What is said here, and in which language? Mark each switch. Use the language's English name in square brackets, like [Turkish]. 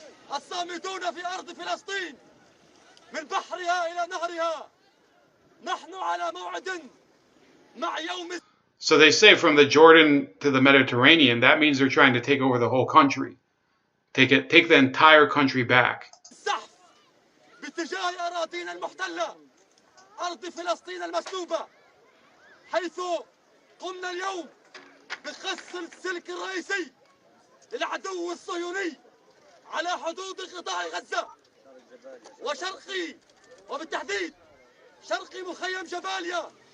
[Arabic] الصامدون في أرض فلسطين من بحرها إلى نهرها نحن على موعد مع يوم. [English] So they say from the Jordan to the Mediterranean, that means they're trying to take over the whole country. Take the entire country back. [Arabic] الزحف باتجاه أراضينا المحتلة أرض فلسطين المسلوبة حيث قمنا اليوم بخص السلك الرئيسي للعدو الصهيوني على حدود قطاع غزة وشرقي وبالتحديد شرقي مخيم جباليا.